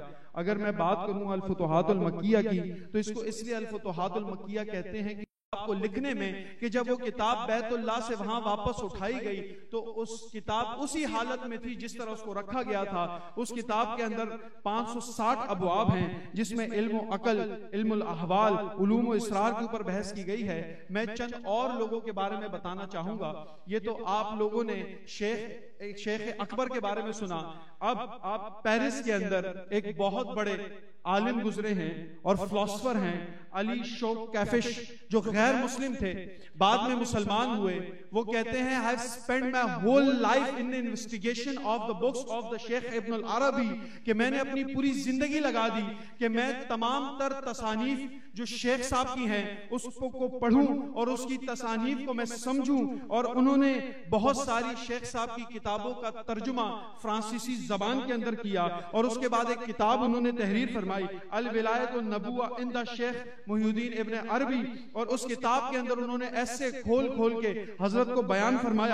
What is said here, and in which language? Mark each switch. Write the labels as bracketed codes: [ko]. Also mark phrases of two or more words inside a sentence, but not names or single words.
[ur] اگر میں بات کروں الفتوحات المکیہ کی تو اس کو اس لیے الفتوحات المکیہ کہتے ہیں کہ آپ کو لکھنے میں کہ جب وہ کتاب بیت اللہ سے وہاں واپس اٹھائی گئی تو اس کتاب اسی حالت میں تھی جس طرح اس کو رکھا گیا تھا۔ اس کتاب کے اندر 560 ابواب ہیں جس میں علم و عقل، علم الاحوال، علوم و اسرار کے اوپر بحث کی گئی ہے۔ میں چند اور لوگوں کے بارے میں بتانا چاہوں گا۔ یہ تو آپ لوگوں نے شیخ اکبر کے بارے میں سنا۔ اب آپ پیرس کے اندر ایک بہت بڑے عالم گزرے ہیں اور فلاسفر ہیں، علی شوق کیفش جو غیر مسلم تھے بعد میں مسلمان ہوئے، وہ کہتے ہیں [en] I have spent my whole life in the investigation of the books of the Sheikh Ibn al-Arabi، [ur] کہ میں نے اپنی پوری زندگی لگا دی کہ میں تمام تر تصانیف جو شیخ صاحب کی ہیں اس کو پڑھوں اور اس کی تصانیف کو میں سمجھوں، اور انہوں نے بہت ساری شیخ صاحب کی کتابوں کا ترجمہ فرانسیسی زبان کے اندر کیا، اور اس کے بعد ایک کتاب انہوں نے تحریر فرمائی الولایت النبوہ عند شیخ محی الدین ابن عربی، اور اس کتاب کے اندر انہوں نے ایسے کھول کھول کے حضرت کو بیان فرمایا۔